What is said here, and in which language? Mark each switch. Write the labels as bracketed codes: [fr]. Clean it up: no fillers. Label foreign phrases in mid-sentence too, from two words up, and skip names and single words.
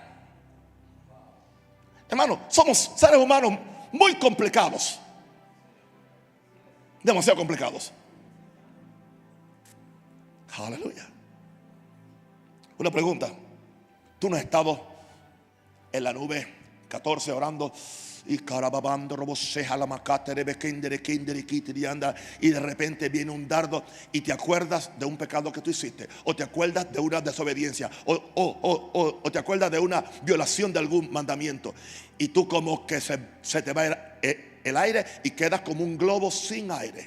[es] Hermano, somos seres humanos muy complicados, demasiado complicados. Aleluya. Una pregunta: ¿tú no has estado en la nube 14 orando y carababando roboseja la macate de bekendere kindere kitiri anda, y de repente viene un dardo y te acuerdas de un pecado que tú hiciste, o te acuerdas de una desobediencia, o te acuerdas de una violación de algún mandamiento, y tú como que se te va el aire y quedas como un globo sin aire?